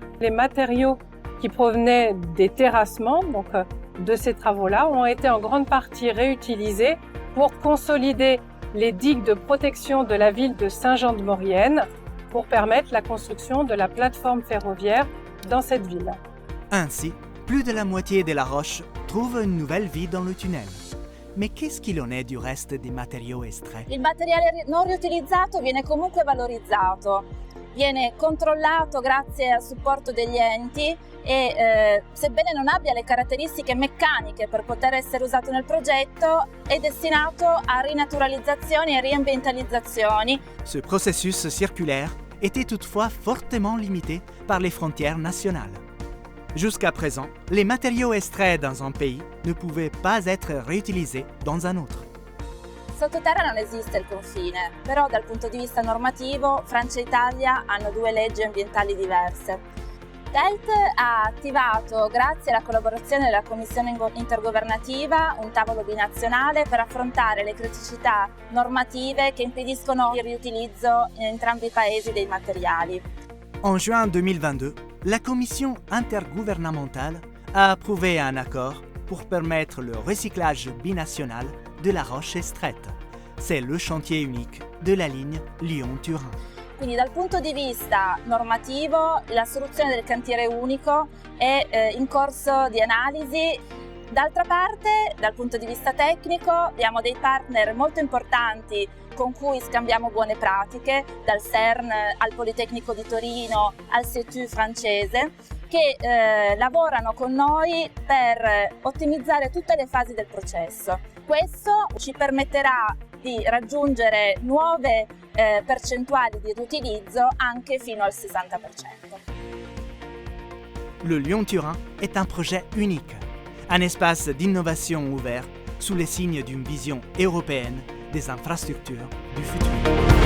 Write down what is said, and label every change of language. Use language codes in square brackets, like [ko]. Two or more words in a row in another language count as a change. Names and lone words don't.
[fr] Les matériaux qui provenaient des terrassements, donc de ces travaux-là, ont été en grande partie réutilisés pour consolider les digues de protection de la ville de Saint-Jean-de-Maurienne pour permettre la construction de la plateforme ferroviaire dans cette ville. Ainsi, plus de la moitié de la roche trouve une nouvelle vie dans le tunnel. Mais qu'est-ce qu'il en est du reste des matériaux extraits? [it] Il materiale non riutilizzato viene comunque valorizzato, viene controllato grazie al supporto degli enti e sebbene non abbia le caratteristiche meccaniche per poter essere usato nel progetto, è destinato a rinaturalizzazioni e riambientalizzazioni. [fr] Ce processus circulaire était toutefois fortement limité par les frontières nationales. Jusqu'à présent, les matériaux extraits dans un pays ne pouvaient pas être réutilisés dans un autre. [it] Sottoterra non esiste il confine, però dal punto di vista normativo Francia e Italia hanno due leggi ambientali diverse. TELT ha attivato, grazie alla collaborazione della Commissione intergovernativa, un tavolo binazionale per affrontare le criticità normative che impediscono il riutilizzo in entrambi i paesi dei materiali. [fr] En juin 2022, la Commission intergouvernementale a approuvé un accord pour permettre le recyclage binational de la roche extraite. C'est le chantier unique de la ligne Lyon-Turin. [it] Quindi dal punto di vista normativo la soluzione del cantiere unico è in corso di analisi. D'altra parte, dal punto di vista tecnico, abbiamo dei partner molto importanti con cui scambiamo buone pratiche, dal CERN al Politecnico di Torino al CETU francese, che lavorano con noi per ottimizzare tutte le fasi del processo. Questo ci permetterà di raggiungere nuove percentuali di riutilizzo anche fino al 60%. [fr] Le Lyon-Turin est un projet unique, un espace d'innovation ouvert sous les signes d'une vision européenne des infrastructures du futur.